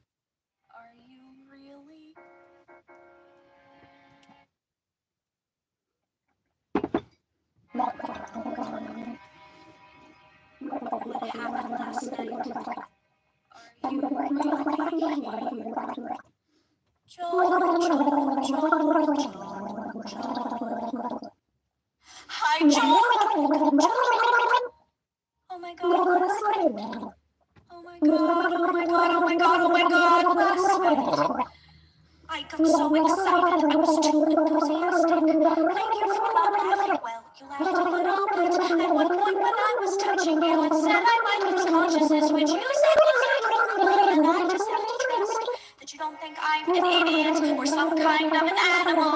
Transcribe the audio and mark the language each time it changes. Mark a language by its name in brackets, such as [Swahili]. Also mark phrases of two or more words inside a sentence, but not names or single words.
[English] Are you really? What happened last night? Are you really? Joan. Hi, Joan. Oh my God, last Oh my God, oh my God, oh my God, oh my God, last night. I got so excited, I was too enthusiastic. Thank you for not laughing. Well, you laughed a little bit. At one point when I was touching you, it said I might lose consciousness, which you said was incredible, and I just have to trust that you don't think I'm an idiot or some kind of an animal.